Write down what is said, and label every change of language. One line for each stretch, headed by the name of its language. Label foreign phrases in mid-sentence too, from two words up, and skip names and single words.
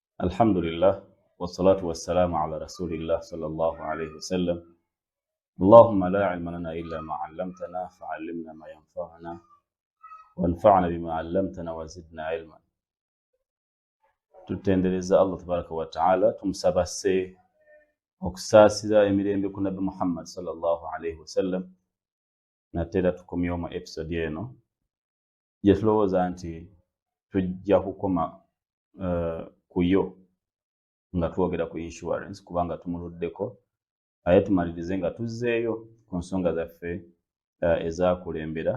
Arabic: الحمد لله والصلاة والسلام على رسول الله صلى الله عليه وسلم. اللهم لا علم لنا إلا ما علمتنا فعلمنا ما ينفعنا وانفعنا بما علمتنا وزدنا علما.
Ganda: tutendereza
Arabic: الله تبارك وتعالى
Ganda: tumusabase okusasira emirembe ku Nabi Muhammad
Arabic: صلى الله عليه وسلم.
Ganda: Natera tukomye mu episode eno jetulowooza nti tujja kukoma kuyo nga twogera ku insurance kubanga tumuluddeko aye tumalirize nga tuzzeeyo ku nsonga zaffe ezakulembera.